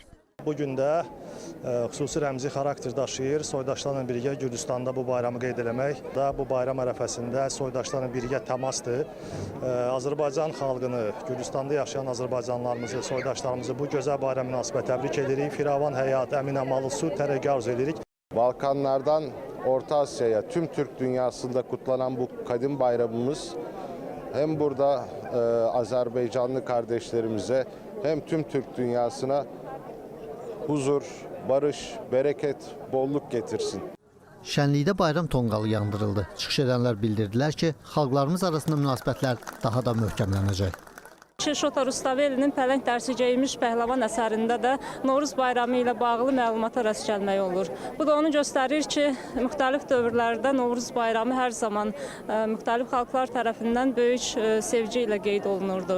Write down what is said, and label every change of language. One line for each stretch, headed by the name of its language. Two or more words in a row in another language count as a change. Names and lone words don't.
Azerbaijani: Bugün də xüsusi rəmzi xarakter daşıyır. Soydaşlarla birgə Gürcüstanda bu bayramı qeyd eləmək da bu bayram ərəfəsində soydaşlarla birgə təmasdır. Azərbaycan xalqını, Gürcüstanda yaşayan azərbaycanlılarımızı, soydaşlarımızı bu gözəl bayram münasibətilə təbrik edirik. Firavan həyat, əmin-amanlı su, tərəqqi arzu edirik.
Turkish: Balkanlardan Orta Asya'ya, tüm Türk dünyasında kutlanan bu kadim bayramımız hem burada Azerbaycanlı kardeşlerimize hem tüm Türk dünyasına huzur, barış, bereket, bolluk getirsin.
Azerbaijani: Şənlikdə bayram tonqalı yandırıldı. Çıxış edənlər bildirdilər ki, xalqlarımız arasında münasibətlər daha da möhkəmlənəcək. Şota Rustavelinin Pələng dərsi geymiş pəhləvan əsərində də Novruz bayramı ilə bağlı məlumata rast gəlmək olur. Bu da onu göstərir ki, müxtəlif dövrlərdə Novruz bayramı hər zaman müxtəlif xalqlar tərəfindən böyük sevgi ilə qeyd olunurdu.